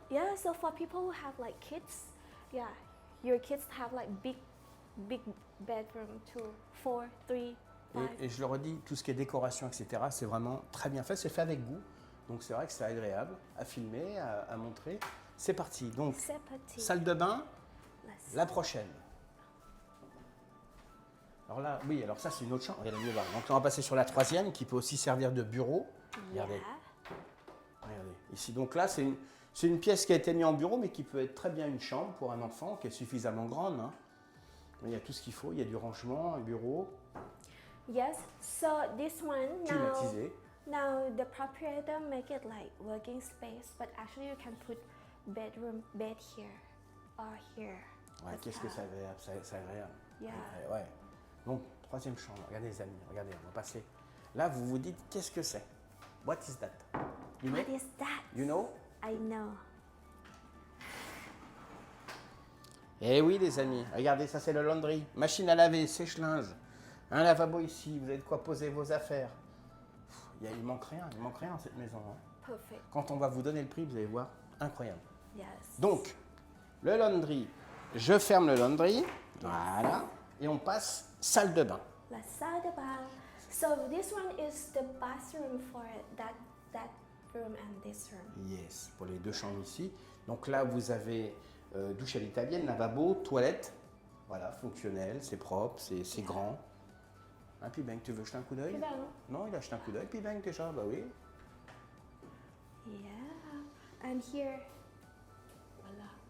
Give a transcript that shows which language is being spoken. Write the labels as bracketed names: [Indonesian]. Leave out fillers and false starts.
[English] Yeah, so for people who have like kids, yeah, your kids have like big bedroom, 2, 4, 3, 5. [French] Et je le redis, tout ce qui est décoration, etc., c'est vraiment très bien fait. C'est fait avec goût. Donc c'est vrai que c'est agréable à filmer, à montrer. C'est parti. Donc, salle de bain, la prochaine. Alors là, oui, alors ça c'est une autre chambre. Regardez, donc là, on va passer sur la troisième qui peut aussi servir de bureau. Regardez. Regardez. Ici, donc là, c'est une pièce qui a été mise en bureau, mais qui peut être très bien une chambre pour un enfant qui est suffisamment grande. Hein. Il y a tout ce qu'il faut. Il y a du rangement, un bureau. [English] Yes, so this one [French] climatisé. [English] Now the proprietor make it like working space, but actually you can put bed here or here. [French] Ouais, qu'est-ce que c'est agréable, c'est agréable. [English] Yeah. [French] Ouais. Donc, troisième chambre. Regardez les amis, regardez, on va passer. Là, vous vous dites, qu'est-ce que c'est? [English] What is that? You know? What is that? You know? I know. [French] Eh oui, les amis, regardez, ça c'est le laundry. Machine à laver, sèche-linge. Un lavabo ici, vous avez de quoi poser vos affaires. Il manque rien dans cette maison. Hein. [English] Perfect. [French] Quand on va vous donner le prix, vous allez voir, incroyable. [English] Yes. [French] Donc, le laundry, je ferme le laundry. Voilà. Et on passe salle de bain. La salle de bain. [English] So this one is the bathroom for that room and this room. [French] Yes, pour les deux chambres ici. Donc là, vous avez douche à l'italienne, lavabo, toilette. Voilà, fonctionnel, c'est propre, c'est grand. Hein, P-Bank, tu veux jeter un coup d'œil? Non, il a jeté un coup d'œil. P-Bank déjà, bah oui. [English] Yeah, and here, voilà.